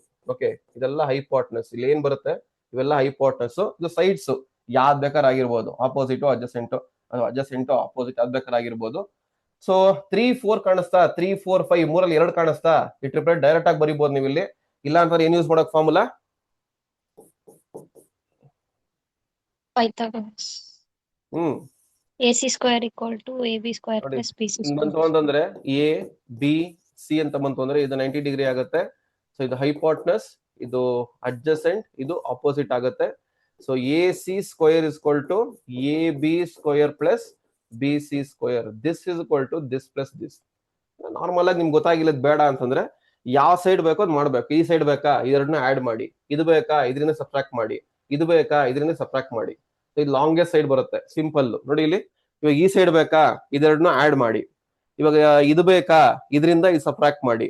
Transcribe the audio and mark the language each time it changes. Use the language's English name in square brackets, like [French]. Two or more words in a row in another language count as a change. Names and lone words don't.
[Kannada] ಓಕೆ, ಇದೆಲ್ಲ ಹೈಪಾಟ್ನಸ್. ಇಲ್ಲಿ ಏನ್ ಬರುತ್ತೆ, ಇವೆಲ್ಲ ಹೈಪಾಟ್ನಸ್. ಇದು ಸೈಡ್ಸ್ ಯಾವ್ದ್ ಬೇಕಾದ್ರೆ ಆಗಿರ್ಬೋದು, [English] opposite adjacent, adjacent opposite [Kannada] ಯಾವ್ದ್ ಬೇಕಾದ್ರೆ ಆಗಿರ್ಬೋದು. ಸೊ 3, 4 ಕಾಣಿಸ್ತಾ, 3, 4, 5 ಮೂರಲ್ಲಿ 2 ಕಾಣಿಸ್ತಾ, ಈ [English] triplet direct [Kannada] ಆಗಿ ಬರೀಬಹುದು ನೀವು ಇಲ್ಲಿ. ಇಲ್ಲ ಅಂತಂದ್ರೆ ಏನ್ ಯೂಸ್ ಮಾಡಕ್ ಫಾರ್ಮುಲಾ, Pythagoras. [English] AC square equal to AB square [Kannada] ನೋಡಿ, [English] plus BC [Kannada] ಬಂತು [English] square. [Kannada] ಅಂತಂದ್ರೆ ಎ ಬಿ ಸಿ ಅಂತ ಬಂತು ಅಂದ್ರೆ ಇದು 90 ಡಿಗ್ರಿ ಆಗುತ್ತೆ. ಸೊ ಇದು ಹೈಪಾಟ್ನಸ್, ಇದು ಅಡ್ಜಸೆಂಟ್, ಇದು ಆಪೋಸಿಟ್ ಆಗುತ್ತೆ. [English] so A C square is equal to A B square plus B C square. this is equal to this plus this. [Kannada] ನಾರ್ಮಲ್ ಆಗಿ ನಿಮ್ಗೆ ಗೊತ್ತಾಗಿಲ್ಲದ್ ಬೇಡ ಅಂತಂದ್ರೆ ಯಾವ ಸೈಡ್ ಬೇಕೋ ಅದ್ ಮಾಡ್ಬೇಕು. ಈ ಸೈಡ್ ಬೇಕಾ, ಇದನ್ನ ಆಡ್ ಮಾಡಿ. ಇದು ಬೇಕಾ, ಇದರಿಂದ ಸಬ್ಟ್ರಾಕ್ಟ್ ಮಾಡಿ. ಇದು ಬೇಕಾ, ಇದರಿಂದ ಸಬ್ಟ್ರಾಕ್ಟ್ ಮಾಡಿ. ಇದು [English] longest side [Kannada] ಬರುತ್ತೆ, ಸಿಂಪಲ್ ನೋಡಿ. ಇಲ್ಲಿ ಇವಾಗ ಈ ಸೈಡ್ ಬೇಕಾ, ಇದೆರಡನ್ನ ಆಡ್ ಮಾಡಿ. ಇವಾಗ ಇದು ಬೇಕಾ, ಇದರಿಂದ ಇದು ಸಬ್ಟ್ರಾಕ್ಟ್ ಮಾಡಿ.